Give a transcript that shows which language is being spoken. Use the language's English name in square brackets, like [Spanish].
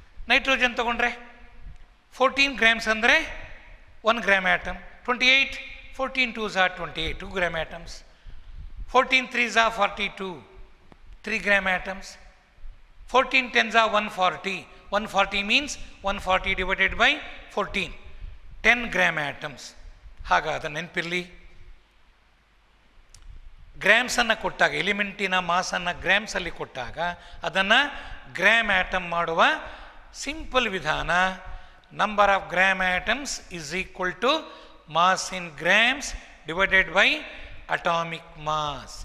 [Kannada] Nitrogen ತಗೊಂಡ್ರೆ 14 grams ಅಂದರೆ 1 gram atom. [English] 28, 14 2s are 28, 2 gram atoms. 14 3s are 42, 3 gram atoms. 14 10s are 140. 140 means 140 divided by 14, 10 gram atoms. [Kannada] ಹಾಗಾದರೆ ನೆನಪಿರಲಿ, ಗ್ರಾಮ್ಸನ್ನು ಕೊಟ್ಟಾಗ, ಎಲಿಮೆಂಟಿನ ಮಾಸನ್ನು ಗ್ರಾಮ್ಸಲ್ಲಿ ಕೊಟ್ಟಾಗ ಅದನ್ನು ಗ್ರಾಮ್ ಆಟಮ್ ಮಾಡುವ ಸಿಂಪಲ್ ವಿಧಾನ [English] Number of gram atoms is equal to mass in grams divided by atomic mass.